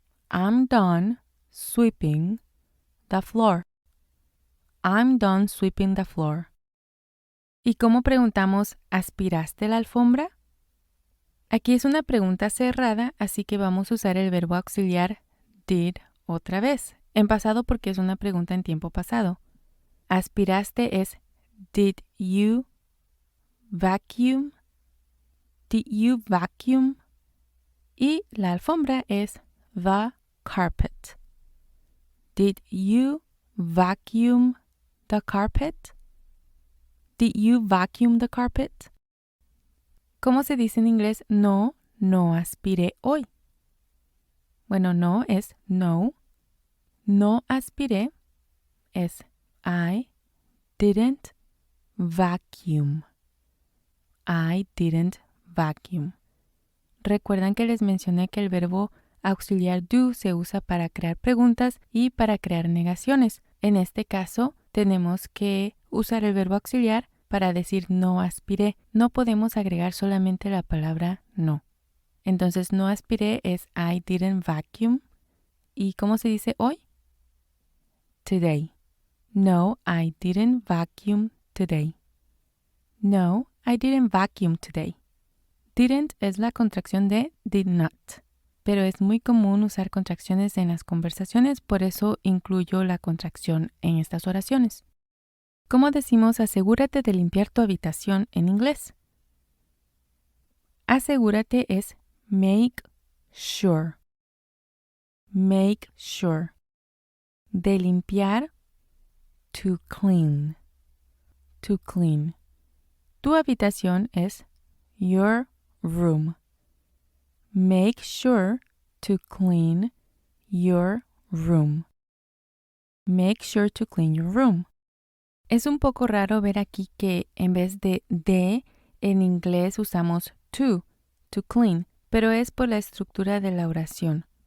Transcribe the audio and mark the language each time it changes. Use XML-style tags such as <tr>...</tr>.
<en>I'm done sweeping the floor. I'm done sweeping the floor.</en> <es>¿Y cómo preguntamos ¿aspiraste la alfombra? Aquí es una pregunta cerrada, así que vamos a usar el verbo auxiliar did otra vez. En pasado porque es una pregunta en tiempo pasado. Aspiraste es</es> <en>did you vacuum? Did you vacuum?</en> <es>Y la alfombra es</es> <en>the carpet. Did you vacuum the carpet? Did you vacuum the carpet?</en> <es>¿Cómo se dice en inglés no, no aspiré hoy? Bueno, no es no. No aspiré es</es> <en>I didn't vacuum. I didn't vacuum.</en> <es>Recuerdan que les mencioné que el verbo auxiliar do se usa para crear preguntas y para crear negaciones. En este caso, tenemos que usar el verbo auxiliar para decir no aspiré. No podemos agregar solamente la palabra no. Entonces, no aspiré es</es> <en>I didn't vacuum.</en> <es>¿Y cómo se dice hoy?</es> <en>Today. No, I didn't vacuum today. No, I didn't vacuum today.</en> <es>Didn't es la contracción de did not, pero es muy común usar contracciones en las conversaciones, por eso incluyo la contracción en estas oraciones. ¿Cómo decimos asegúrate de limpiar tu habitación en inglés? Asegúrate es</es> <en>make sure. Make sure.</en> <es>De limpiar,</es> <en>to clean. To clean.</en> <es>Tu habitación es</es> <en>your room. Make sure to clean your room. Make sure to clean your room.</en> <es>Es un poco raro ver aquí que en vez de en inglés usamos to clean, pero es por la estructura de la oración.</es>